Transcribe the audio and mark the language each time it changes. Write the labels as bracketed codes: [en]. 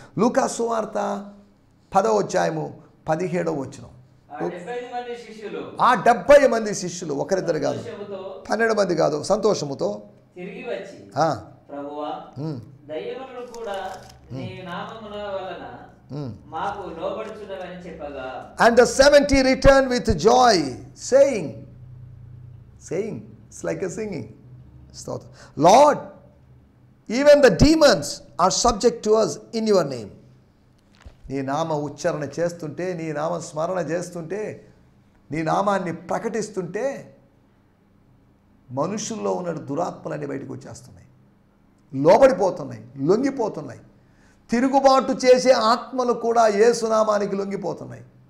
[te] లూకా సువార్త 10వ అధ్యాయము 17వ వచనం. ఆ 70 మంది శిష్యులు, ఒకరిద్దరు కాదు, 12 మంది కాదు, సంతోషముతో తిరిగి వచ్చి, ప్రభువా, దయ్యములను కూడా నీ నామమున వలన మాకు లోబడుచున్నవని చెప్పగా, [en] and the 70 returned with joy, saying, it's like a singing. Lord, even the demons are subject to us in your name. [te] నీ నామ ఉచ్చారణ చేస్తుంటే, నీ నామ స్మరణ చేస్తుంటే, నీ నామాన్ని ప్రకటిస్తుంటే మనుషుల్లో ఉన్న దురాత్మలన్నీ బయటకు వచ్చేస్తున్నాయి, లోబడిపోతున్నాయి, లొంగిపోతున్నాయి. తిరుగుబాటు చేసే ఆత్మలు కూడా యేసునామానికి లొంగిపోతున్నాయి.